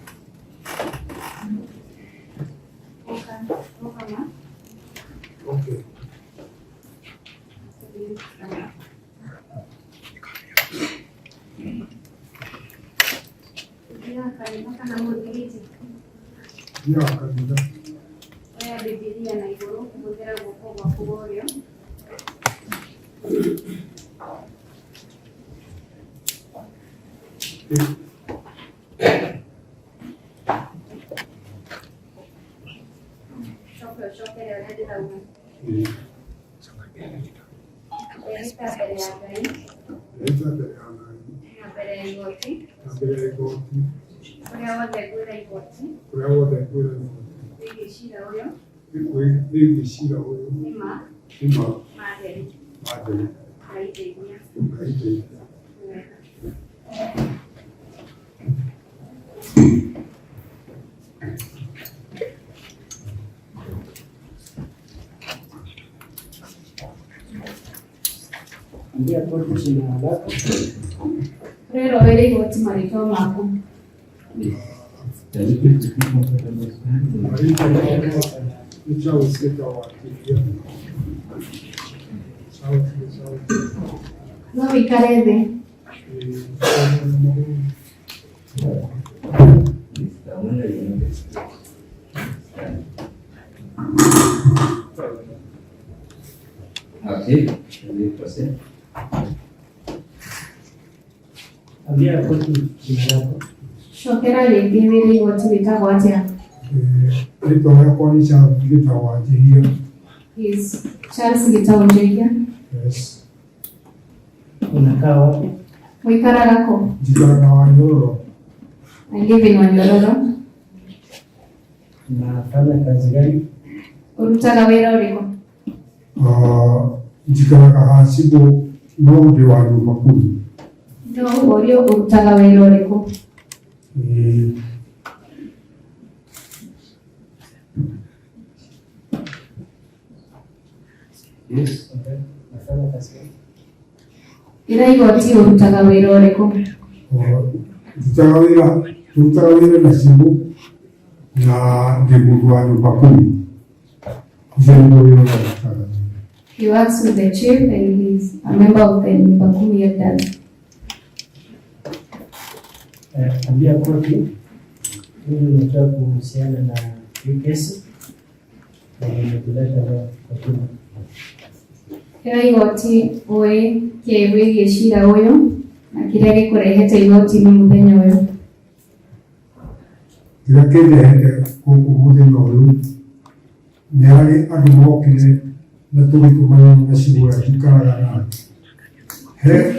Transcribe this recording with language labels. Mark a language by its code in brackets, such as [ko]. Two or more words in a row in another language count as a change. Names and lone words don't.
[en] Okay. Yeah, [sw] kabisa. [ki] Oya Biblia na igoro kuhũthĩra guoko gwaku gwa ũrĩo. Coquerea ũrĩa ndĩrauga. Wĩrĩta mbere ya Ngai. Wĩrĩta mbere ya Ngai. Na mbere ya igoti. Na mbere ya igoti. Ũrĩa wothe ngwĩra igoti. Ũrĩa wothe ngwĩra igoti. Wĩgiĩ cira ũyũ. Wĩgiĩ cira ũyũ. Nĩma. Nĩma. Matheri. Matheri. Ngaiteithia. Ngaiteithia. [sw] Ambia kwa jina lako. [ki] Rero wĩra igoti marĩtwa maku. No wĩikare thĩ. [en] Okay, shall we proceed? [sw] Ambia kwa jina lako. [ki] Cokera rĩngĩ wĩra igoti wĩtagwo atĩa? Rĩtwa rĩakwa nĩ Charles Gĩtaũ Njĩhia. [en] Is Charles Gĩtaũ Njĩhia. Yes. [sw] Unakaa wapi? [ki] Wĩikaraga kũ? Njikaraga Wanyororo. [en] I live in Wanyororo. [sw] Unafanya kazi gani? [ki] Ũrutaga wĩra ũrĩkũ? Njikaraga Hasibu no ndĩ wa nyũmba kumi. No, ũrĩa ũrutaga wĩra ũrĩkũ? [en] Yes. [sw] Okay. Nafanya kazi gani? [ki] Ira igoti ũrutaga wĩra ũrĩkũ? Ndutaga wĩra na Cibu na ndĩ mũndũ wa nyũmba kumi. [en] He works with the chief and he's a member of the [sw] nyumba kumi [en] elders. [sw] Ambia koti mimi nataka kuhusiana na hii kesi na nimetuleta kwa kina. [ki] Ira igoti ũĩ kĩwĩgiĩ cira ũyũ na kĩrĩa gĩkũrehete igoti-inĩ mũthenya ũyũ. Kĩrĩa kĩndehete gũkũ mũthenya ũyũ nĩ harĩ andũ mokire na tũgĩtũmanya na cigũra tikaraga na he